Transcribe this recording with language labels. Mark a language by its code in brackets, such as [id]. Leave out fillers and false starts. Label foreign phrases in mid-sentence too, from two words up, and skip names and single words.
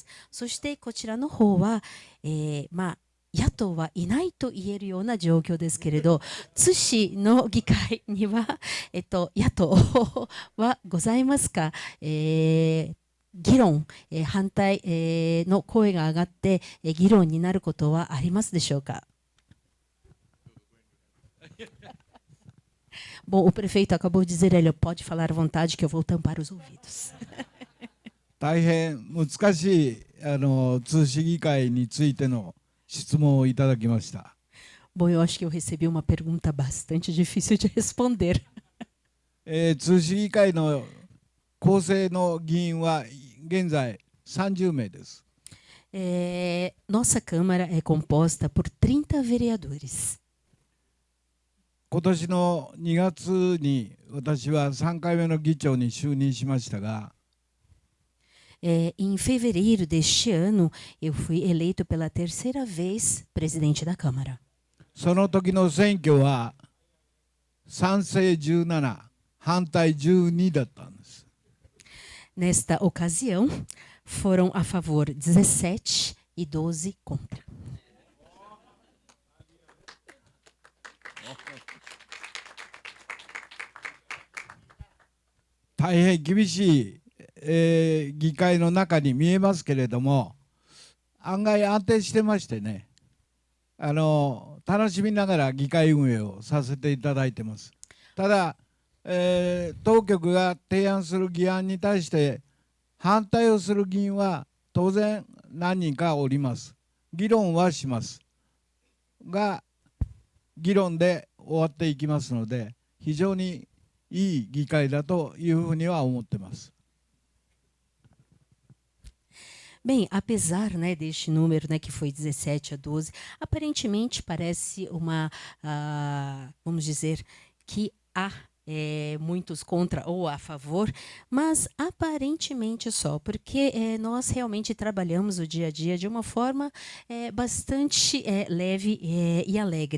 [ja] そしてこちらの方は、野党はいないと言えるような状況ですけれど、津市の議会には、野党はございますか？議論、反対、の声が上がって、議論になることはありますでしょうか ？ [pt] Bom, o prefeito acabou de dizer, ele pode falar à vontade que eu vou tampar os ouvidos. [ja] 大変難しい津市議会についての質問をいただきました。 [pt] Bom, eu acho que eu recebi uma pergunta bastante difícil de responder. [ja] 津市議会の構成の議員は現在30名です。 [pt] Nossa Câmara é composta por 30 vereadores. [ja] 今年の2月に私は3回目の議長に就任しましたが、 [pt] Em fevereiro deste ano, eu fui eleito pela terceira vez presidente da Câmara. [ja] その時の選挙は賛成17、反対12だったんです。 [pt] Nesta ocasião, foram a favor 17 e 12 contra. [ja] 大変厳しい、議会の中に見えますけれども、案外安定してましてね、楽しみながら議会運営をさせていただいてます。ただ、当局が提案する議案に対して反対をする議員は当然何人かおります。議論はしますが、議論で終わっていきますので、非常にいい議会だというふうには思ってます。 [pt] Bem, apesar, né, deste número, né, que foi 17 a 12, aparentemente parece uma, vamos dizer, que há muitos contra ou a favor, mas aparentemente só, porque nós realmente trabalhamos o dia a dia de uma forma bastante leve e alegre.